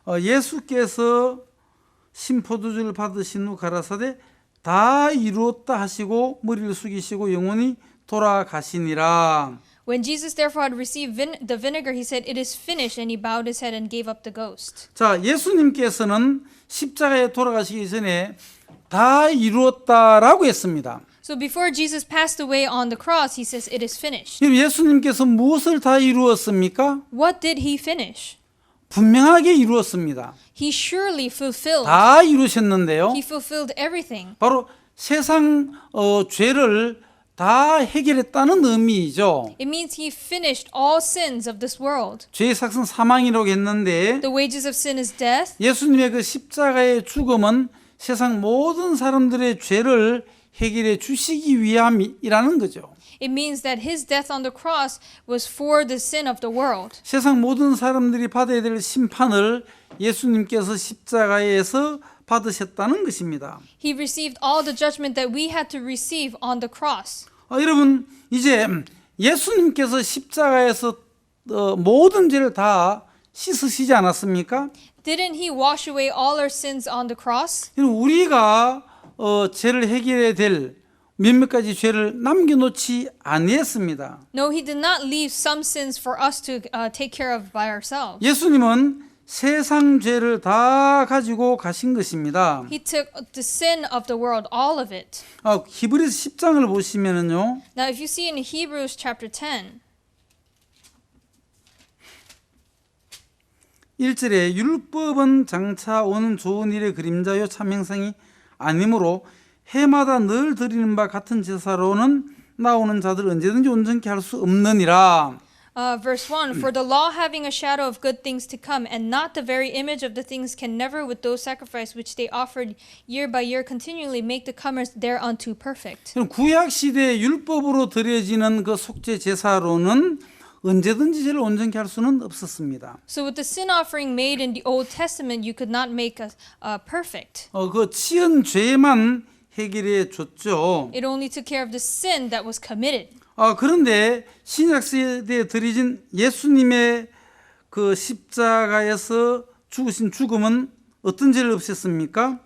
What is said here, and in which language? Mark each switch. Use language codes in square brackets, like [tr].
[ko] 예수께서 신포도주를 받으신 후 가라사대 다 이루었다 하시고 머리를 숙이시고 영원히 돌아가시니라. [en] When Jesus therefore had received the vinegar, he said, "It is finished," and he bowed his head and gave up the ghost. [ko] 자, 예수님께서는 십자가에 돌아가시기 전에 다 이루었다라고 했습니다. [en] So before Jesus passed away on the cross, he says, "It is finished." [ko] 예수님께서 무엇을 다 이루었습니까? [en] What did he finish? [ko] 분명하게 이루었습니다. [en] He surely fulfilled. [ko] 다 이루셨는데요. [en] He fulfilled everything. [ko] 바로 세상 죄를 다 해결했다는 의미이죠. [en] It means he finished all sins of this world. [ko] 죄의 삭은 사망이라고 했는데 [en] The wages of sin is death. [ko] 예수님의 그 십자가의 죽음은 세상 모든 사람들의 죄를 해결해 주시기 위함이라는 거죠. [en] It means that his death on the cross was for the sin of the world. [ko] 세상 모든 사람들이 받아야 될 심판을 예수님께서 십자가에서 받으셨다는 것입니다. [en] He received all the judgment that we had to receive on the cross. [ko] 여러분 이제 예수님께서 십자가에서 모든 죄를 다 씻으시지 않았습니까? [en] Didn't he wash away all our sins on the cross? [ko] 우리가 죄를 해결해야 될 몇몇 가지 죄를 남겨놓지 아니했습니다. [en] No, he did not leave some sins for us to take care of by ourselves. [ko] 예수님은 세상 죄를 다 가지고 가신 것입니다. [en] He took the sin of the world, all of it. [ko] 히브리서 10장을 보시면은요. [en] Now, if you see in Hebrews chapter 10, [ko] 1절에 율법은 장차 오는 좋은 일의 그림자요 참 형상이 아니므로 해마다 늘 드리는 바 같은 제사로는 나오는 자들 언제든지 온전케 할 수 없느니라. [en] verse 1, For the law having a shadow of good things to come, and not the very image of the things, can never with those sacrifice which they offered year by year continually make the comers thereunto perfect. [ko] 그럼 구약 시대 율법으로 드려지는 그 속죄 제사로는 언제든지 죄를 온전케 할 수는 없었습니다. [en] So with the sin offering made in the Old Testament, you could not make us perfect. [ko] 그 치은 죄만 해결해 줬죠. [en] It only took care of the sin that was committed. [ko] 그런데 신약 시대에 드려진 예수님의 그 십자가에서 죽으신 죽음은 어떤 죄를 없앴습니까?